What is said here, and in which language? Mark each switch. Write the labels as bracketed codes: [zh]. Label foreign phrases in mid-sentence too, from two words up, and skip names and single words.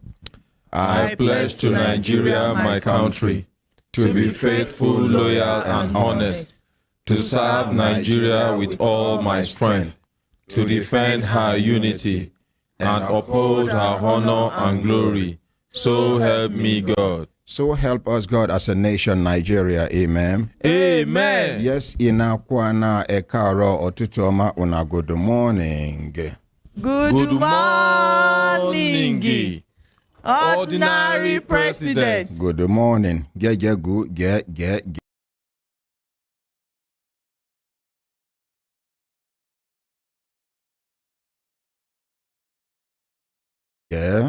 [en] I pledge to Nigeria, my country, to be faithful, loyal, and honest, to serve Nigeria with all my strength, to defend her unity, and uphold her honor and glory. So help me God. So help us God as a nation, Nigeria. Amen. Amen. Yes, inakwana ekaro otutoma una good morning. Good morning, Ordinary President. Good morning. Get. Yeah.